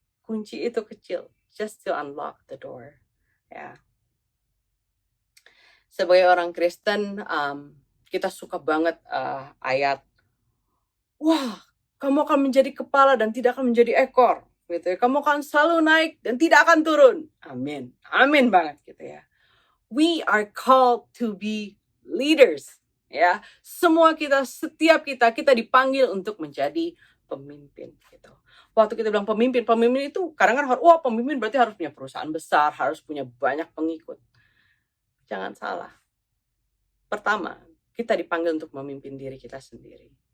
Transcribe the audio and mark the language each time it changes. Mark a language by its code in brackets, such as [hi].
[id] Kunci itu kecil, [en] just to unlock the door. Ya. [id] Sebagai orang Kristen, kita suka banget ayat, wah, kamu akan menjadi kepala dan tidak akan menjadi ekor, gitu ya. Kamu akan selalu naik dan tidak akan turun. Amin, amin banget, gitu ya. [en] We are called to be leaders, ya. [id] Setiap kita dipanggil untuk menjadi pemimpin, gitu. Waktu kita bilang pemimpin itu kadang-kadang wah, pemimpin berarti harus punya perusahaan besar, harus punya banyak pengikut. Jangan salah. Pertama, kita dipanggil untuk memimpin diri kita sendiri.